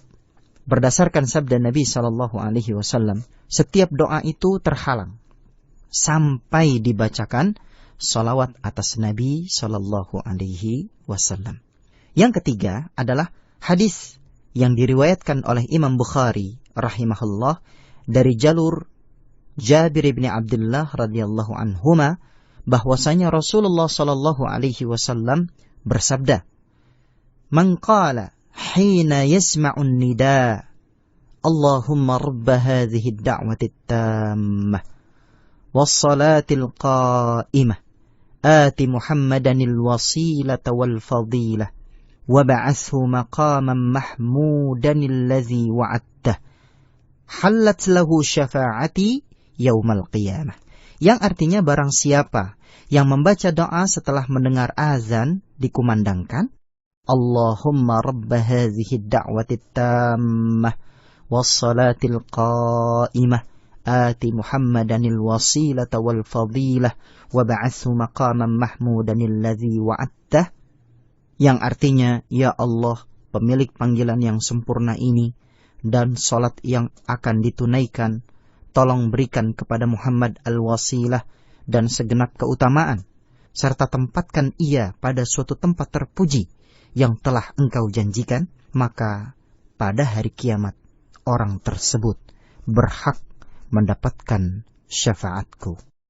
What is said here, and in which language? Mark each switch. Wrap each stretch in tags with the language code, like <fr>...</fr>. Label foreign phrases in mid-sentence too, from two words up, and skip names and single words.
<id>Berdasarkan sabda Nabi</id> <ar>صلى الله عليه وسلم,</ar> <id>setiap doa itu terhalang sampai dibacakan sholawat atas Nabi</id> <ar>صلى الله عليه وسلم.</ar> <id>Yang ketiga adalah hadis yang diriwayatkan oleh Imam Bukhari rahimahullah dari jalur Jabir bin Abdullah</id> <ar>رضي الله عنهما,</ar> <id>bahwasanya Rasulullah</id> <ar>صلى الله عليه وسلم</ar> <id>bersabda,</id> <ar>"من قال حين يسمع النداء, اللهم رب هذه الدعوة التامة والصلاة القائمة آت محمدا الوسيلة والفضيلة وابعثه مقاما محمودا الذي وعدته حلت له شفاعتي يوم القيامة."</ar> <id>Yang artinya barang siapa yang membaca doa setelah mendengar azan dikumandangkan,</id> <ar>اللهم رب هذه الدعوة التامة والصلاة القائمة آت محمدا الوسيلة والفضيلة وابعثه مقاما محمودا الذي وعدته,</ar> <id>yang artinya, ya Allah, pemilik panggilan yang sempurna ini dan salat yang akan ditunaikan, tolong berikan kepada Muhammad al-wasilah dan segenap keutamaan, serta tempatkan ia pada suatu tempat terpuji yang telah engkau janjikan, maka pada hari kiamat orang tersebut berhak mendapatkan syafaatku.</id>